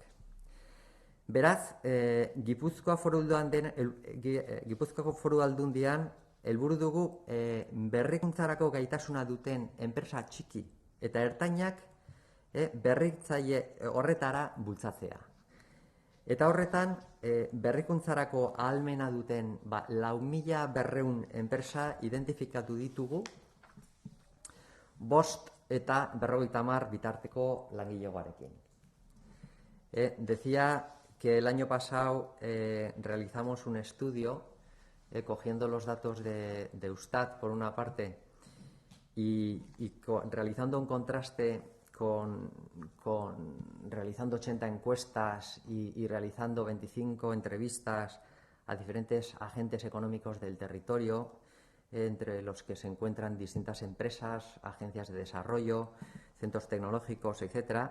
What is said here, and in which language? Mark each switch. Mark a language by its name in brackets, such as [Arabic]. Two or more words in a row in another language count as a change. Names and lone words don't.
[Basque] Beraz, Gipuzkoako Foru Aldundian helburu dugu berrikuntzarako gaitasuna duten enpresa txiki eta ertainak berritzaile horretara bultzatzea. Eta horretan, berrikuntzarako ahalmena duten 4.200 enpresa identifikatu ditugu 5 eta 50 bitarteko langilegoarekin. [Spanish] Decía que el año pasado realizamos un estudio cogiendo los datos de Eustat por una parte y realizando un contraste realizando 80 encuestas y realizando 25 entrevistas a diferentes agentes económicos del territorio, entre los que se encuentran distintas empresas, agencias de desarrollo, centros tecnológicos, etc.